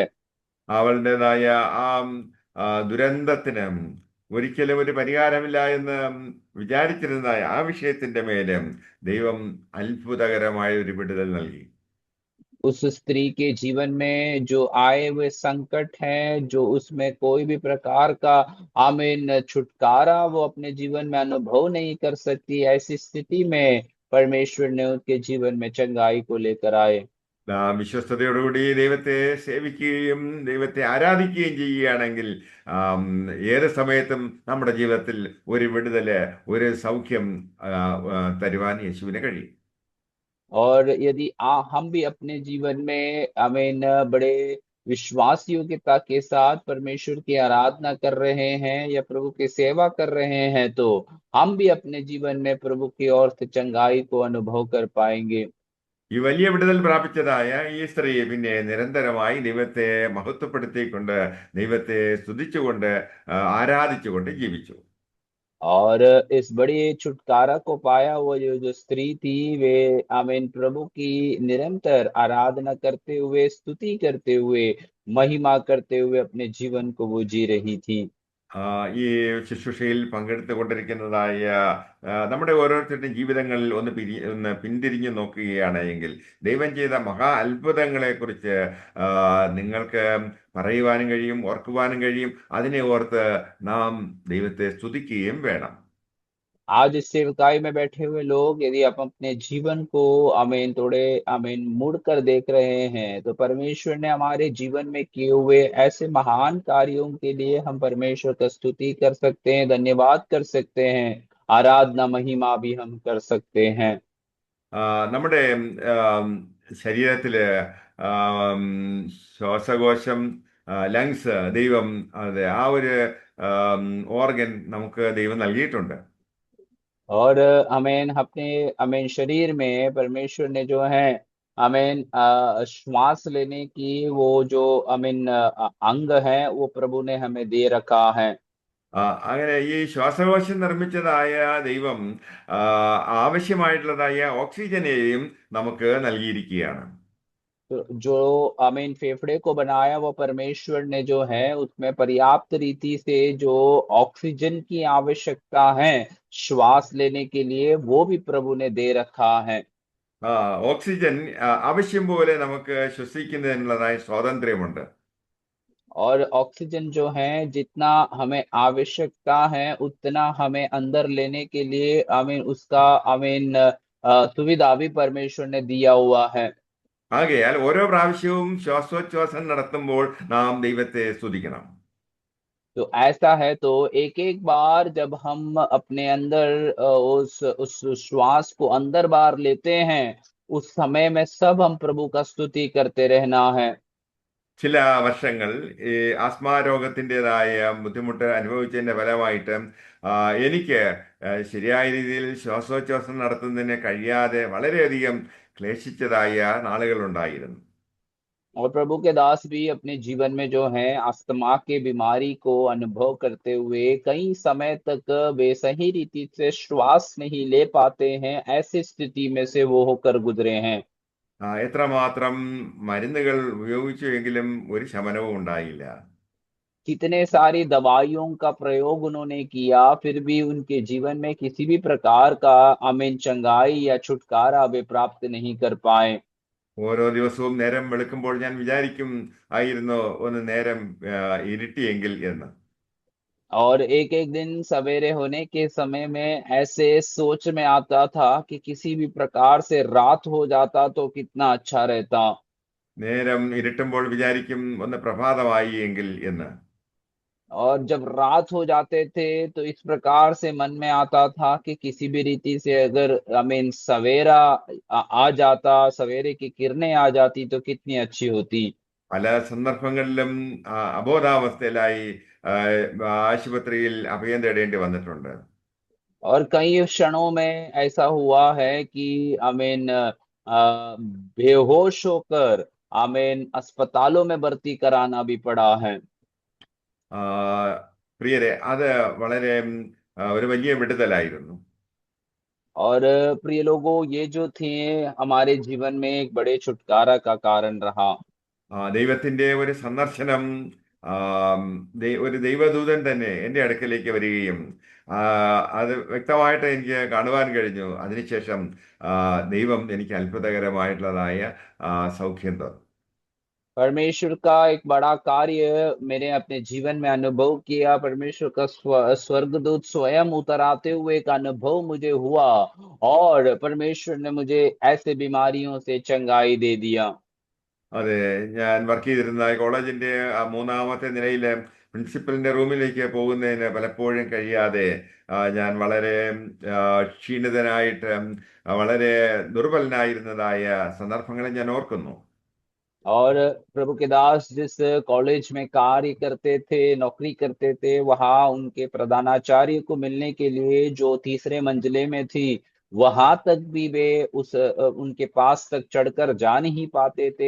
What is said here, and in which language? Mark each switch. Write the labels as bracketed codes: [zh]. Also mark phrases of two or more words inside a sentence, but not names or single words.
[ml] അവളുടേതായ ആ ദുരന്തത്തിന് ഒരിക്കലും ഒരു പരിഹാരമില്ല എന്ന് വിചാരിച്ചിരുന്ന ആ വിഷയത്തിന്റെ മേലെ ദൈവം അത്ഭുതകരമായ ഒരു വിടുതൽ നൽകി. [hi] उस स्त्री के जीवन में जो आए हुए संकट हैं, जो उसमें कोई भी प्रकार का आमीन छुटकारा वो अपने जीवन में अनुभव नहीं कर सकती, ऐसी स्थिति में परमेश्वर ने उनके जीवन में चंगाई को लेकर आए। [ml] വിശ്വസ്തയോടുകൂടി ദൈവത്തെ സേവിക്കുകയും ദൈവത്തെ ആരാധിക്കുകയും ചെയ്യുകയാണെങ്കിൽ ആം, ഏത് സമയത്തും നമ്മുടെ ജീവിതത്തിൽ ഒരു വിടുതല് ഒരു സൗഖ്യം തരുവാൻ യേശുവിന് കഴിയും. [hi] और यदि हम भी अपने जीवन में आमीन बड़े विश्वास योग्यता के साथ परमेश्वर की आराधना कर रहे हैं या प्रभु की सेवा कर रहे हैं, तो हम भी अपने जीवन में प्रभु की ओर से चंगाई को अनुभव कर पाएंगे। [ml] ഈ വലിയ വിടുതൽ പ്രാപിച്ചതായ ഈ സ്ത്രീ പിന്നെ നിരന്തരമായി ദൈവത്തെ മഹത്വപ്പെടുത്തിക്കൊണ്ട് ദൈവത്തെ സ്തുതിച്ചുകൊണ്ട് ആരാധിച്ചുകൊണ്ട് ജീവിച്ചു. [hi] और इस बड़ी छुटकारा को पाया वो जो स्त्री थी, वे आमीन प्रभु की निरंतर आराधना करते हुए, स्तुति करते हुए, महिमा करते हुए अपने जीवन को वो जी रही थी। [ml] ഈ ശുശ്രൂഷയിൽ പങ്കെടുത്തുകൊണ്ടിരിക്കുന്നതായ നമ്മുടെ ഓരോരുത്തരുടെയും ജീവിതങ്ങളിൽ ഒന്ന് പിന്തിരിഞ്ഞു നോക്കുകയാണ് എങ്കിൽ ദൈവം ചെയ്ത മഹാ അത്ഭുതങ്ങളെ കുറിച്ച് നിങ്ങൾക്ക് പറയുവാനും കഴിയും, ഓർക്കുവാനും കഴിയും. അതിനെ ഓർത്ത് നാം ദൈവത്തെ സ്തുതിക്കുകയും വേണം. [hi] आज इस सेवकाई में बैठे हुए लोग, यदि आप अपने जीवन को आमीन थोड़े आमीन मुड़ कर देख रहे हैं, तो परमेश्वर ने हमारे जीवन में किए हुए ऐसे महान कार्यों के लिए हम परमेश्वर का स्तुति कर सकते हैं, धन्यवाद कर सकते हैं, आराधना महिमा भी हम कर सकते हैं। [ml] നമ്മുടെ ശരീരത്തില് ആം, ശ്വാസകോശം, ലങ്സ് ദൈവം അതെ ആ ഒരു ഓർഗൻ നമുക്ക് ദൈവം നൽകിയിട്ടുണ്ട്. [hi] और हमें अपने हमें शरीर में परमेश्वर ने जो है हमें श्वास लेने की वो जो हमें अंग है वो प्रभु ने हमें दे रखा है। [ml] അങ്ങനെ ഈ ശ്വാസകോശം നിർമ്മിച്ചതായ ദൈവം ആവശ്യമായിട്ടുള്ളതായ ഓക്സിജനെയും നമുക്ക് നൽകിയിരിക്കുകയാണ്. [hi] तो जो हमें फेफड़े को बनाया वो परमेश्वर ने जो है उसमें पर्याप्त रीति से जो ऑक्सीजन की आवश्यकता है श्वास लेने के लिए, वो भी प्रभु ने दे रखा है। [ml] ഓക്സിജൻ ആവശ്യം പോലെ നമുക്ക് ശ്വസിക്കുന്നതിനുള്ളതായ സ്വാതന്ത്ര്യമുണ്ട്. [hi] और ऑक्सीजन जो है जितना हमें आवश्यकता है उतना हमें अंदर लेने के लिए हमें उसका हमें सुविधा भी परमेश्वर ने दिया हुआ है। [ml] ആകയാൽ ഓരോ പ്രാവശ്യവും ശ്വാസോച്ഛ്വാസം നടത്തുമ്പോൾ നാം ദൈവത്തെ സ്തുതിക്കണം. [hi] तो ऐसा है तो एक एक बार जब हम अपने अंदर उस श्वास को अंदर बाहर लेते हैं, उस समय में सब हम प्रभु का स्तुति करते रहना है। [ml] ചില വർഷങ്ങൾ ഈ ആസ്മാ രോഗത്തിൻ്റെതായ ബുദ്ധിമുട്ട് അനുഭവിച്ചതിൻ്റെ ഫലമായിട്ട് എനിക്ക് ശരിയായ രീതിയിൽ ശ്വാസോച്ഛ്വാസം നടത്തുന്നതിന് കഴിയാതെ വളരെയധികം ക്ലേശിച്ചതായ നാളുകളുണ്ടായിരുന്നു. [hi] और प्रभु के दास भी अपने जीवन में जो है अस्थमा के बीमारी को अनुभव करते हुए कई समय तक वे सही रीति से श्वास नहीं ले पाते हैं, ऐसी स्थिति में से वो होकर गुजरे हैं। [ml] എത്രമാത്രം മരുന്നുകൾ ഉപയോഗിച്ചുവെങ്കിലും ഒരു ശമനവും ഉണ്ടായില്ല. [hi] कितने सारी दवाइयों का प्रयोग उन्होंने किया, फिर भी उनके जीवन में किसी भी प्रकार का आमीन चंगाई या छुटकारा वे प्राप्त नहीं कर पाए। [ml] ഓരോ ദിവസവും നേരം വെളുക്കുമ്പോൾ ഞാൻ വിചാരിക്കും ആയിരുന്നു ഒന്ന് നേരം ഇരുട്ടിയെങ്കിൽ എന്ന്. [hi] और एक एक दिन सवेरे होने के समय में ऐसे सोच में आता था कि किसी भी प्रकार से रात हो जाता तो कितना अच्छा रहता। [ml] നേരം ഇരുട്ടുമ്പോൾ विचारिക്കും ഒന്ന് പ്രഭാതമായി എങ്കിൽ എന്ന്. [hi] और जब रात हो जाते थे तो इस प्रकार से मन में आता था कि किसी भी रीति से अगर सवेरा आ जाता, सवेरे की किरणें आ जाती तो कितनी अच्छी होती। [ml] പല സന്ദർഭങ്ങളിലും അബോധാവസ്ഥയിലായി ആ, ആശുപത്രിയിൽ अभയം തേടേണ്ടി വന്നിട്ടുണ്ട്. [hi] और कई क्षणों में ऐसा हुआ है कि बेहोश होकर अस्पतालों में भर्ती कराना भी पड़ा है। [ml] ആ, പ്രിയരെ, അത് വളരെ ഒരു വലിയ വിടുതലായിരുന്നു. [hi] और प्रिय लोगों, ये जो थे हमारे जीवन में एक बड़े छुटकारा का कारण रहा। [ml] ദൈവത്തിന്റെ ഒരു സന്ദർശനം, ആ, ഒരു ദൈവദൂതൻ തന്നെ എൻ്റെ അടുക്കലേക്ക് വരികയും ആ, അത് വ്യക്തമായിട്ട് എനിക്ക് കാണുവാൻ കഴിഞ്ഞു. അതിനുശേഷം ആ, ദൈവം എനിക്ക് അത്ഭുതകരമായിട്ടുള്ളതായ സൗഖ്യം തന്നു. [hi] परमेश्वर का एक बड़ा कार्य मैंने अपने जीवन में अनुभव किया। परमेश्वर का स्वर्गदूत स्वयं उतर आते हुए एक अनुभव मुझे हुआ, और परमेश्वर ने मुझे ऐसे बीमारियों से चंगाई दे दिया। [ml] അതെ, ഞാൻ വർക്ക് ചെയ്തിരുന്ന കോളേജിന്റെ മൂന്നാമത്തെ നിലയിലെ പ്രിൻസിപ്പലിന്റെ റൂമിലേക്ക് പോകുന്നതിന് പലപ്പോഴും കഴിയാതെ ഞാൻ വളരെ ആ, ക്ഷീണിതനായിട്ട് വളരെ ദുർബലനായിരുന്നതായ സന്ദർഭങ്ങളെ ഞാൻ ഓർക്കുന്നു. [hi] और प्रभु के दास जिस कॉलेज में कार्य करते थे, नौकरी करते थे, वहां उनके प्रधानाचार्य को मिलने के लिए जो तीसरे मंजिले में थी, वहां तक भी वे उनके पास तक चढ़कर जा नहीं पाते थे।